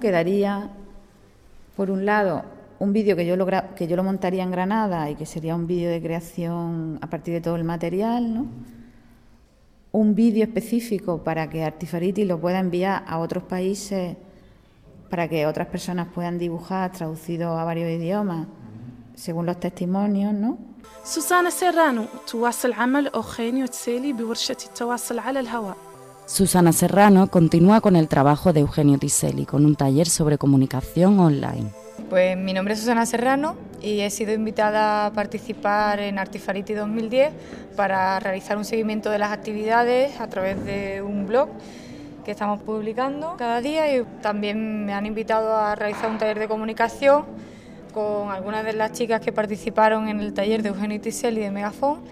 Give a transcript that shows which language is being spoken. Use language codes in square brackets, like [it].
[es] Quedaría, por un lado, un vídeo que yo lo montaría en Granada y que sería un vídeo de creación a partir de todo el material, ¿no? Un vídeo específico para que Artifariti lo pueda enviar a otros países para que otras personas puedan dibujar traducido a varios idiomas, según los testimonios, ¿no? [ar] Susana Serrano, تواصل عمل Eugenio Tiseli بورشة التواصل على الهواء. [es] Susana Serrano continúa con el trabajo de Eugenio Tiseli con un taller sobre comunicación online. Pues mi nombre es Susana Serrano y he sido invitada a participar en Artifariti 2010 para realizar un seguimiento de las actividades a través de un blog que estamos publicando cada día y también me han invitado a realizar un taller de comunicación con algunas de las chicas que participaron en el taller de Eugenio Tiseli de Megafon.